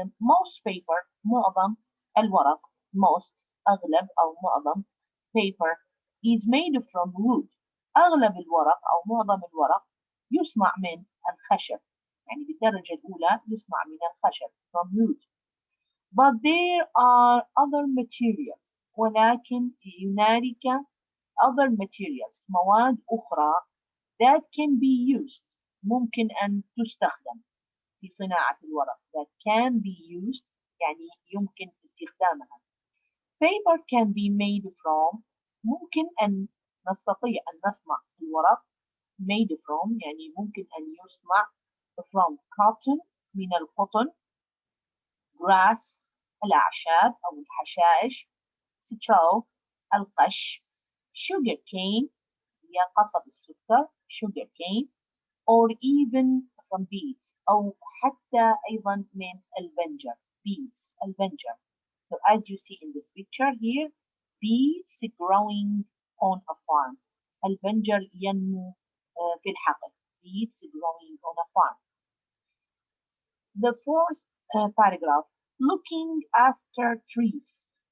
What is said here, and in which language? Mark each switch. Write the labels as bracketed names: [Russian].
[English] Most paper [Arabic] معظم الورق [English] most [Arabic] أغلب أو معظم [English] paper is made from wood. [Arabic] أغلب الورق أو معظم الورق يصنع من الخشب. يعني بالدرجة الأولى يصنع من الخشب [English] from wood. But there are other materials. [Arabic] ولكن هنالك [English] other materials [Arabic] مواد أخرى [English] that can be used [Arabic] ممكن أن تستخدم في صناعة الورق that can be used يعني يمكن استخدامها. [English] Paper can be made from [Arabic] ممكن أن نستطيع أن نصنع الورق [English] made from [Arabic] يعني ممكن أن يصنع [English] from cotton [Arabic] من القطن [English] grass [Arabic] الأعشاب أو الحشائش [English] straw [Arabic] القش [English] sugar cane [Arabic] هي قصب السكر sugar cane [English] or even from bees [Arabic] أو حتى أيضا من البنجر [English] bees [Arabic] البنجر. [English] So as you see in this picture here, bees growing on a farm. [Arabic] البنجر ينمو في الحقل. [English] Bees growing on a farm. The fourth paragraph, looking after trees.